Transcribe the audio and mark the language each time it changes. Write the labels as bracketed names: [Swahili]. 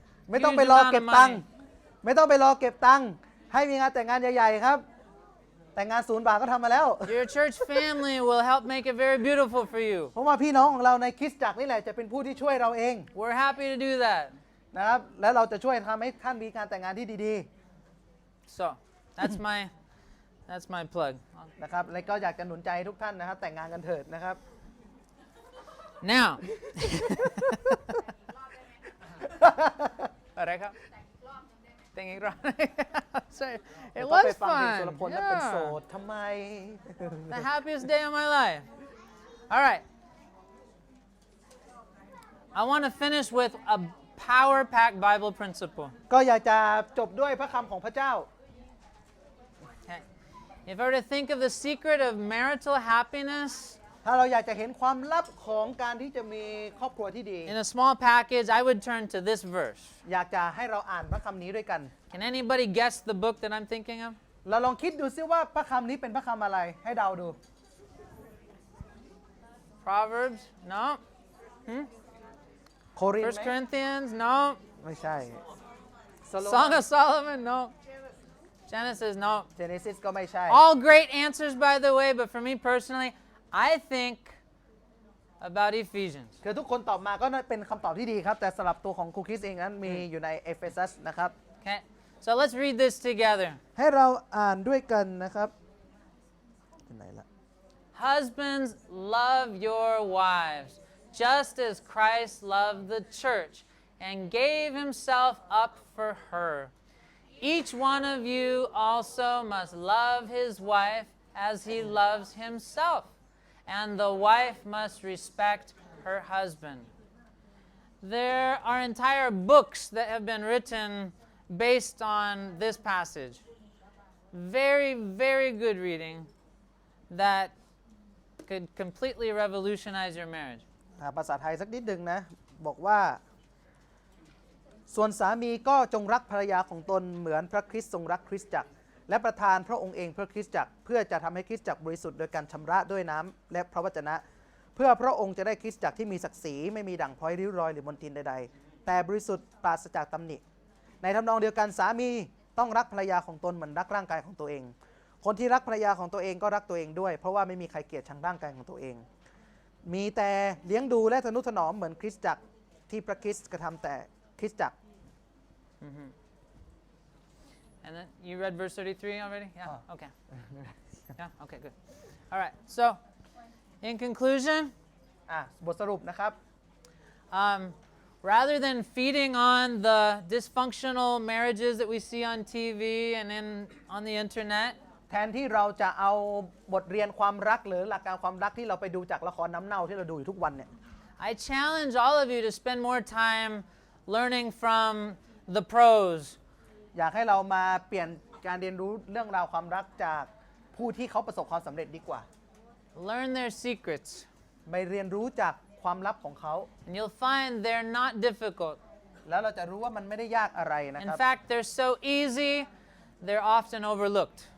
[Thai] ไม่ต้องไปรอเก็บตังค์ไม่ต้องไปรอเก็บตังค์ให้มีงานแต่งงานใหญ่ๆครับแต่งงาน0 บาทก็ทำมาแล้ว [English] Your church family will help make it very beautiful for you. [Thai] เพราะว่าพี่น้องของเราในคริสตจักรนี่แหละจะเป็นผู้ที่ช่วยเราเอง [English] We're happy to do that. [Thai] นะครับแล้วเราจะช่วยทำให้ท่านมีการแต่งงานที่ดี [English] So, that's my plug. [Thai] ๆนะครับและก็อยากจะหนุนใจทุกท่านนะครับแต่งงานกันเถิดนะครับ [English] Now, [Thai] อะไรครับแต่งอีกรอบ [English] Sorry, it [Thai] ต้องไป [English] was [Thai] ฟังเพลง [English] fun. [Thai] สุรพลและเป็นโส [English] Yeah. [Thai] ดทำไม [English] The happiest day of my life. All right. I want to finish with a power-packed Bible principle. [Thai] ก็อยากจะจบด้วยพระคำของพระเจ้า [English] Okay. If I were to think of the secret of marital happiness [Thai] ถ้าเราอยากจะเห็นความลับของการที่จะมีครอบครัวที่ดี [English] in a small package, I would turn to this verse. [Thai] อยากจะให้เราอ่านพระคำนี้ด้วยกัน [English] Can anybody guess the book that I'm thinking of? [Thai] เราลองคิดดูซิว่าพระคำนี้เป็นพระคำอะไรให้เดาดู [English] Proverbs? No. [Thai] โครินธ์ [English] First [Thai] ไหม [English] Corinthians? No. [Thai] ไม่ใช่ [English] Song of Solomon? No. Genesis? No. [Thai] เจเนซิสก็ไม่ใช่ [English] All great answers, by the way, but for me personally, I think about Ephesians. [Thai] คือทุกคนตอบมาก็เป็นคำตอบที่ดีครับแต่สำหรับตัวของครูคริสเองนั้นมีอยู่ในเอเฟซัสนะครับ [English] Okay, so let's read this together. [Thai] ให้เราอ่านด้วยกันนะครับไหนละ [English] Husbands, love your wives, just as Christ loved the church and gave himself up for her. Each one of you also must love his wife as he loves himself, and the wife must respect her husband. There are entire books that have been written based on this passage. Very, very good reading that could completely revolutionize your marriage. [Thai] ภาษาไทยสักนิดหนึ่งนะบอกว่าส่วนสามีก็จงรักภรรยาของตนเหมือนพระคริสต์ทรงรักคริสตจักรและประทานพระองค์เองเพื่อคริสตจักรเพื่อจะทำให้คริสตจักรบริสุทธิ์โดยการชำระด้วยน้ำและพระวจนะเพื่อพระองค์จะได้คริสตจักรที่มีศักดิ์ศรีไม่มีด่างพร้อยริ้วรอยหรือมลทินใดๆแต่บริสุทธิ์ปราศจากตำหนิ ในทำนองเดียวกันสามีต้องรักภรรยาของตนเหมือนรักร่างกายของตัวเองคนที่รักภรรยาของตัวเองก็รักตัวเองด้วยเพราะว่าไม่มีใครเกลียดชังร่างกายของตัวเองมีแต่เลี้ยงดูและทนุถนอมเหมือนคริสตจักรที่พระคริสต์กระทำแต่คริสตจักร [English] And then you read verse 33 already? Yeah. Oh. Okay. Yeah. Okay. Good. All right. So, in conclusion, [Thai] บทสรุปนะครับ [English] rather than feeding on the dysfunctional marriages that we see on TV and on the internet, [Thai] แทนที่เราจะเอาบทเรียนความรักหรือหลักการความรักที่เราไปดูจากละครน้ำเน่าที่เราดูอยู่ทุกวันเนี่ย [English] I challenge all of you to spend more time learning from the pros. [Thai] อยากให้เรามาเปลี่ยนการเรียนรู้เรื่องราวความรักจากผู้ที่เขาประสบความสำเร็จดีกว่า [English] Learn their secrets. [Thai] ไปเรียนรู้จากความลับของเขา [English] And you'll find they're not difficult. [Thai] แล้วเราจะรู้ว่ามันไม่ได้ยากอะไรนะค [English] In [Thai] รับ [English] fact, they're so easy, they're often overlooked.